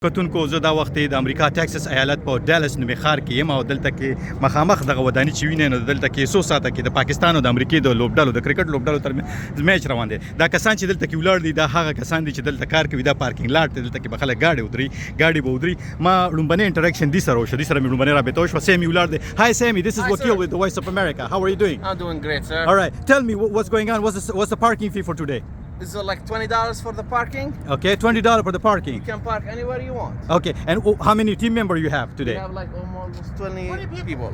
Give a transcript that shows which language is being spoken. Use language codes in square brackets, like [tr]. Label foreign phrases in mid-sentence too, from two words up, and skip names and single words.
[ps] کتونکو زه دا وخت د امریکا ټکساس ایالت په ډالس نومي ښار کې یم او دلته کې مخامخ دغه وداني چې وینئ نو دلته کې څو ساعته کې د پاکستان او د امریکې د لوبډلو د کرکټ لوبډلو ترمنځ میچ روان دی. دا کسان چې دلته کې ولاړ دي دا هغه کسان دي چې دلته کار کوي. دا [en] parking lot [ps] دی، دلته کې به خلک ګاډي به ودري. ما لومبنۍ انټراکشن دي سره وشو، دي سره مې لومبنۍ رابطه وشوه. سامي ولاړ دی. [en] Hi Sammy, this is Wakil with the Voice of America. How are you doing? I'm doing great, sir. All right, tell me what's going on. What's the parking fee for today? Is it like $20 for the parking? Okay, $20 for the parking. You can park anywhere you want. Okay, and how many team members you have We today? have like almost 20 people.